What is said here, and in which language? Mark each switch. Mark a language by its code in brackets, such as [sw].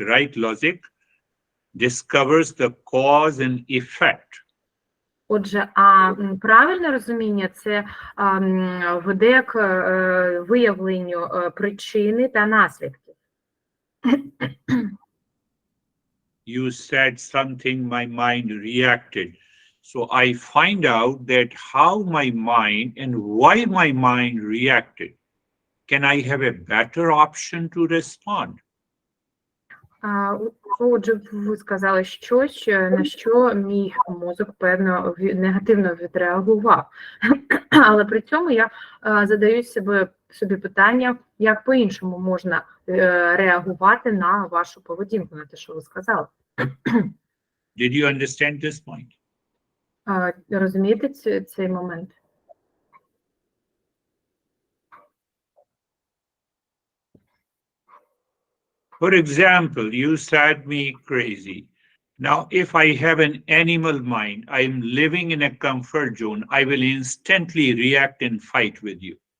[en] Right logic discovers the cause and effect. [uk] Отже, правильне розуміння – це веде к виявленню причини та наслідків. [en] You said something, my mind reacted. So I find out that how my mind and why my mind reacted. Can I have a better option to respond? [uk] Отже, ви сказали щось, на що мій мозок, певно, негативно відреагував. Але при цьому я задаю собі питання, як по-іншому можна реагувати на вашу поведінку, на те, що ви сказали. [en] Did you understand this point? [uk] Розумієте цей момент? [en] For example, you said me crazy. Now, if I have an animal mind, I'm living in a comfort zone, I will instantly react and fight with you.